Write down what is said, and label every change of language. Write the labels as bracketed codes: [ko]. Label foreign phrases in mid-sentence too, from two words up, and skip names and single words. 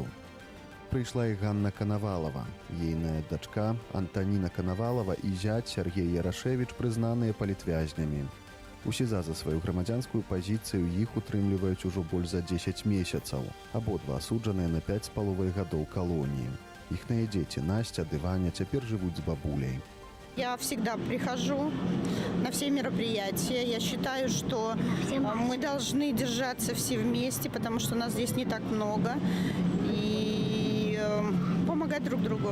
[be] Прыйшла і Ганна Канавалава. Ейная дачка Антаніна Канавалава і зяць Сергей Ярашевіч прызнаныя палітвязнямі. У СІЗА за сваю грамадзянскую пазіцыю іх утрымліваюць ужо больш за 10 месяцаў. Абодва асуджаныя на 5,5 гадоў калоніі. [ru] Ихныя дети Настя, Дываня теперь живут с бабулей. Я всегда прихожу на все мероприятия. Я считаю, что мы должны держаться все вместе, потому что нас здесь не так много. И помогать друг другу.